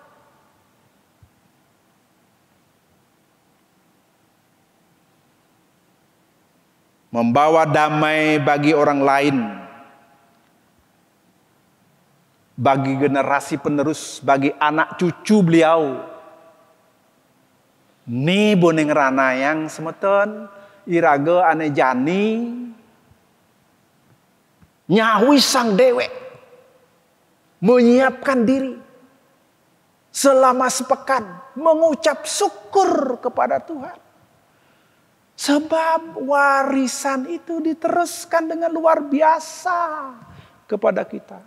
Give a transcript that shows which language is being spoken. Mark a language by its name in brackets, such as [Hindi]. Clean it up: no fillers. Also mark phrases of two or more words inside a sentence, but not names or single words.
[Indonesian] Membawa damai bagi orang lain, bagi generasi penerus, bagi anak cucu beliau. [Balinese] Ni boneng rana yang semeton, iraga ane jani, nyawi sang dewek, [Indonesian] menyiapkan diri selama sepekan, mengucap syukur kepada Tuhan. Sebab warisan itu diteruskan dengan luar biasa kepada kita.